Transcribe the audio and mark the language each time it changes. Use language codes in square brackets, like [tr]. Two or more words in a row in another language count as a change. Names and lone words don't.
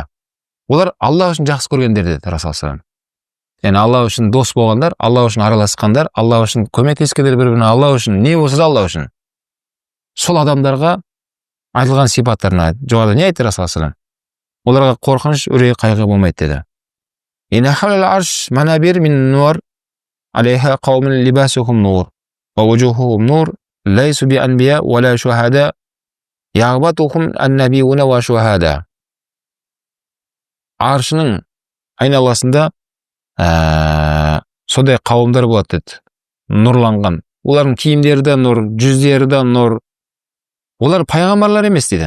[kk] Олар Алла үшін жақсы көргендер деді Расулаллах. Яғни Алла үшін дос болғандар, Алла үшін араласқандар, Алла үшін көмектескендер бір-біріне, Алла үшін не болса да Алла үшін. Сол адамдарға айтылған сипаттарына жоғарыда не айтты Расулаллах? Оларға қорқыныш, үрей, қайғы болмайды деді. [ar] إن حول العرش منابر من نور عليها قوم لباسهم نور ووجوههم نور ليسوا بأنبياء ولا شهداء يغبطهم النبيون والشهداء. [kk] Аршының айналасында сондай қауымдар болады деді. Нұрланған. Олардың киімдері де нұр, жүздері де нұр. Олар пайғамбарлар емес дейді.